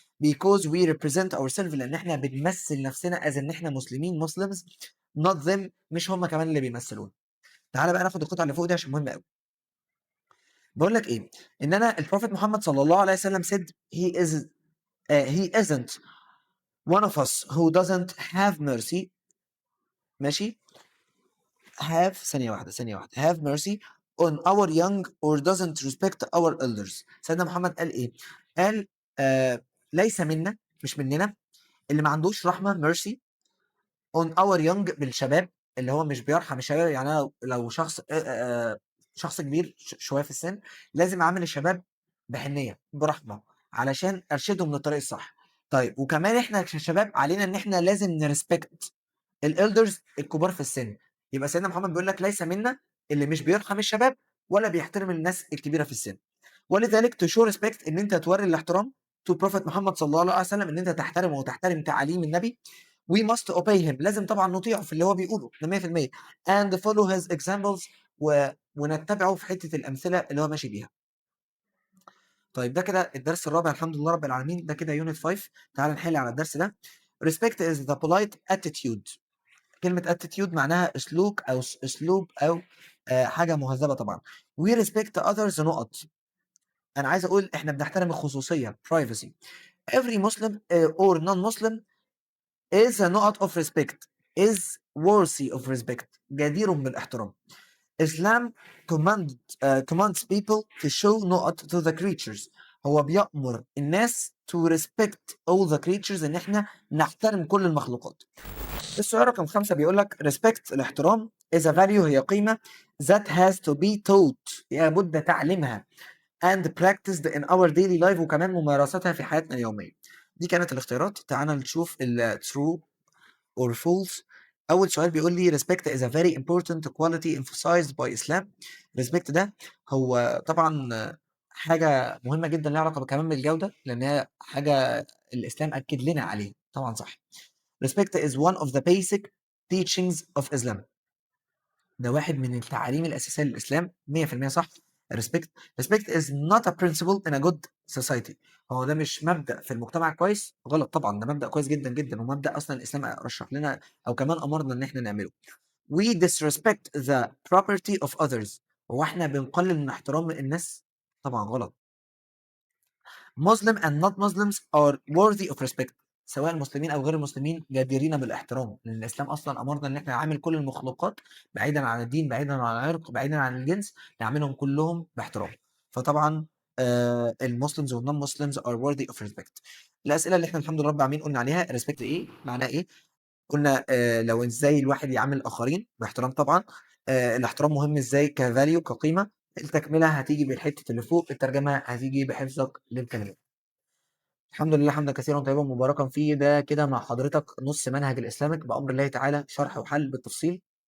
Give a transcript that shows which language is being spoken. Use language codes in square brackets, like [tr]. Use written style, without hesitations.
[en] because we represent ourselves، [ar] لأن احنا بنمثل نفسنا as إن احنا مسلمين [en] Muslims not them، [ar] مش هم كمان اللي بيمثلون. تعالى بقى ناخد القطعه اللي فوق دي عشان مهمه قوي. بقول لك ايه، ان انا البروفيت محمد صلى الله عليه وسلم [en] said he isn't one of us who doesn't have mercy. [ar] ماشي، ثانيه واحده [en] have mercy on our young or doesn't respect our elders. [ar] سيدنا محمد قال ايه؟ قال ليس منا، مش مننا، اللي ما عندوش رحمه [en] mercy on our young [ar] بالشباب، اللي هو مش بيرحم الشباب. يعني أنا لو شخص كبير شويه في السن، لازم اعامل الشباب بحنيه برحمه علشان ارشدهم للطريق الصح. طيب وكمان احنا كشباب علينا ان احنا لازم نرسبكت الالدرز الكبار في السن. يبقى سيدنا محمد بيقول لك ليس منا اللي مش بيرحم الشباب ولا بيحترم الناس الكبيره في السن. ولذلك تشو ريسبكت ان انت توري الاحترام تو بروفيت محمد صلى الله عليه وسلم، ان انت تحترمه وتحترم تعاليم النبي. [en] we must obey him، [ar] لازم طبعا نطيعه في اللي هو بيقوله ده 100%، [en] and follow his examples [ar] ونتبعه في حته الامثله اللي هو ماشي بيها. طيب ده كده الدرس الرابع، الحمد لله رب العالمين، ده كده يونت 5. تعال نحل على الدرس ده. [en] respect is the polite attitude. [ar] كلمة attitude معناها اسلوب او حاجة مهذبة طبعا. [en] we respect others نقط. [ar] انا عايز اقول احنا بنحترم الخصوصية privacy. [en] every Muslim or non-Muslim is a نقط of respect is worthy of respect، [ar] جدير بالاحترام. [en] Islam commands people to show نقط to the creatures، [ar] هو بيأمر الناس [en] to respect all the creatures، [ar] ان احنا نحترم كل المخلوقات. السؤال رقم 5 بيقول لك [en] respect الاحترام is a value، [ar] هي قيمة [en] that has to be taught، [ar] لابد تعليمها [en] and practiced in our daily life، [ar] وكمان ممارستها في حياتنا اليومية. دي كانت الاختيارات. تعالى نشوف ال true or false. أول سؤال بيقول لي [en] respect is a very important quality emphasized by Islam. respect [ar] ده هو طبعا حاجة مهمة جدًا ليها علاقة كمان بالجودة، لإن هي حاجة الإسلام أكد لنا عليها، طبعًا صح. [en] Respect is one of the basic teachings of Islam. [ar] ده واحد من التعاليم الأساسية للإسلام 100% صح. [en] respect respect is not a principle in a good society. [ar] هو ده مش مبدأ في المجتمع كويس، غلط طبعًا، ده مبدأ كويس جدًا، جدًا، ومبدأ أصلًا الإسلام رشّح لنا أو كمان أمرنا إن إحنا نعمله. [en] We disrespect the property of others. [ar] هو إحنا بنقلل من احترام الناس؟ طبعًا غلط. [en] Muslim and not Muslims are worthy of respect. [ar] سواء المسلمين أو غير المسلمين جديرين بالاحترام، لأن الإسلام أصلًا أمرنا إن إحنا نعامل كل المخلوقات بعيدًا عن الدين، بعيدًا عن العرق، بعيدًا عن الجنس، نعاملهم كلهم باحترام. [en] فطبعًا الMuslims والnon Muslims are worthy of respect. [ar] الأسئلة اللي إحنا الحمد لله رب العالمين قلنا عليها respect إيه؟ معناها إيه؟ قلنا لو إزاي الواحد يعامل الآخرين باحترام طبعًا. الاحترام مهم إزاي كvalue كقيمة. التكملة هتيجي بالحتة اللي فوق، الترجمة هتيجي بحفظك للكلمات. الحمد لله حمدا كثيرا طيبا مباركا فيه. ده كده مع حضرتك نص منهج الإسلامك بأمر الله تعالى، شرح وحل بالتفصيل.